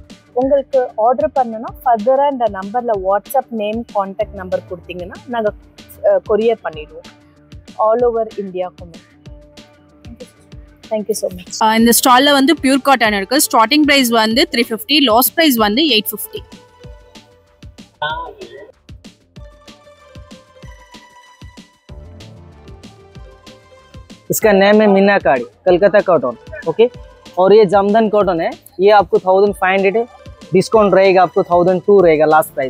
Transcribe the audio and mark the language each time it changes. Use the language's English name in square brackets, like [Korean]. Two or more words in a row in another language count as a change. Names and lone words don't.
[Tamil] உங்களுக்கு ஆர்டர் பண்ணணும்னா ஃபர்தராக இந்த நம்பரில் வாட்ஸ்அப் நேம், [English] contact number [Tamil] கொடுத்தீங்கன்னா நாங்கள் கொரியர் பண்ணிடுவோம் [English] all over [Tamil] இந்தியாவுக்குமே. [English] thank you so much. [Tamil] இந்த ஸ்டாலில் வந்து [English] pure cotton [Tamil] இருக்குது. [English] starting price [Tamil] வந்து 350, [English] last price [Tamil] வந்து 850. [Hindi] इसका नेम है मीनाकारी, कलकत्ता कॉटन. ओके, और ये जामदान कॉटन है. ये आपको 1500 है. डिस्काउंट रहेगा आपको 1002 रहेगा [English] last price.